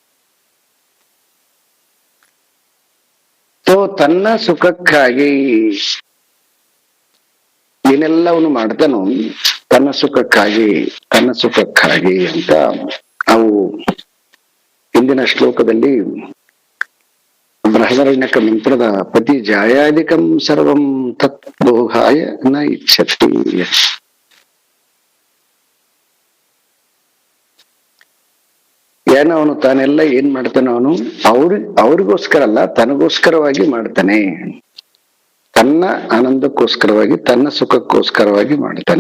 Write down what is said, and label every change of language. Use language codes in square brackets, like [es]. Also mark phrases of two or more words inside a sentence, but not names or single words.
[kn] ತನ್ನ ಸುಖಕ್ಕಾಗಿ ಏನೆಲ್ಲವನ್ನು ಮಾಡ್ತಾನೋ ತನ್ನ ಸುಖಕ್ಕಾಗಿ ಅಂತ ನಾವು ಇಂದಿನ ಶ್ಲೋಕದಲ್ಲಿ ಬೃಹದಾರಣ್ಯಕ ಮಂತ್ರದ [sa] ಪತಿ ಜಾಯಾದಿಕಂ ಸರ್ವಂ ತತ್ ಭೋಗಾಯ ನ ಇಚ್ಛತಿ. [kn] ಏನೋ ಅವನು ತಾನೆಲ್ಲ ಏನ್ ಮಾಡ್ತಾನೆ, ಅವನು ಅವ್ರಿಗೋಸ್ಕರ ಅಲ್ಲ, ತನಗೋಸ್ಕರವಾಗಿ ಮಾಡ್ತಾನೆ. ತನ್ನ ಆನಂದಕ್ಕೋಸ್ಕರವಾಗಿ, ತನ್ನ ಸುಖಕ್ಕೋಸ್ಕರವಾಗಿ ಮಾಡ್ತಾನೆ.